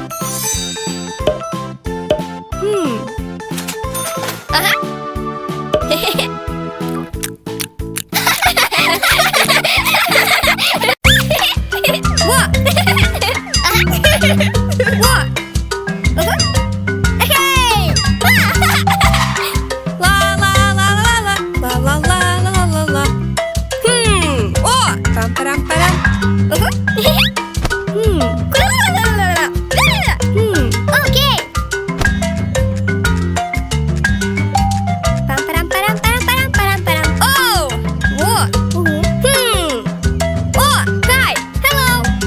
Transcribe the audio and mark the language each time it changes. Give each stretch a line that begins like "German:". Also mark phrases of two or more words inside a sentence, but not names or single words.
English: What? What? Hey! La la la la la la la la la la la. Oh! Pam pam pam. Okay. Pam pam pam pam pam pam. Oh! What? Oh! Hi! Hello!